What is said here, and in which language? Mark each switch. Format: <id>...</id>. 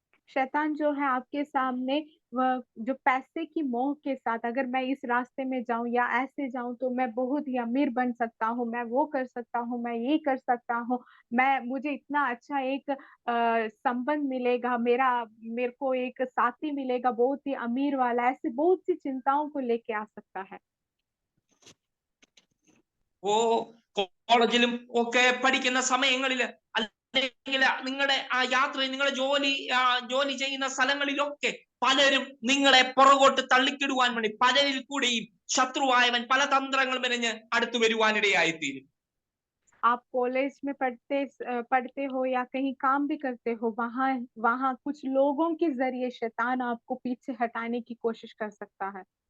<hi>शैतान जो है आपके सामने वह जो पैसे की मोह के साथ, अगर मैं इस रास्ते में जाऊं या ऐसे जाऊं तो मैं बहुत ही अमीर बन सकता हूं, मैं वो कर सकता हूं, मैं ये कर सकता हूं, मुझे इतना अच्छा एक संबंध मिलेगा, मेरे को एक साथी मिलेगा बहुत ही अमीर वाला, ऐसे बहुत सी चिंताओं को लेके आ सकता है।</hi> <ml>ഓ കോളേജിലും ഒക്കെ പഠിക്കുന്ന സമയങ്ങളില്, അല്ലെങ്കിൽ നിങ്ങളുടെ ആ യാത്രയിൽ, നിങ്ങളുടെ ജോലി ചെയ്യുന്ന സ്ഥലങ്ങളിലൊക്കെ പലരും നിങ്ങളെ പുറകോട്ട് തള്ളിക്കിടുവാൻ വേണ്ടി പലരിൽ കൂടെയും ശത്രുവായവൻ പല തന്ത്രങ്ങൾ മെനഞ്ഞ് അടുത്തു വരുവാനിടയായിത്തീരും.</ml> <hi>आप कॉलेज में पढ़ते हो या कहीं काम भी करते हो, वहां वहां कुछ लोगों के जरिए शैतान आपको पीछे हटाने की कोशिश कर सकता है।</hi>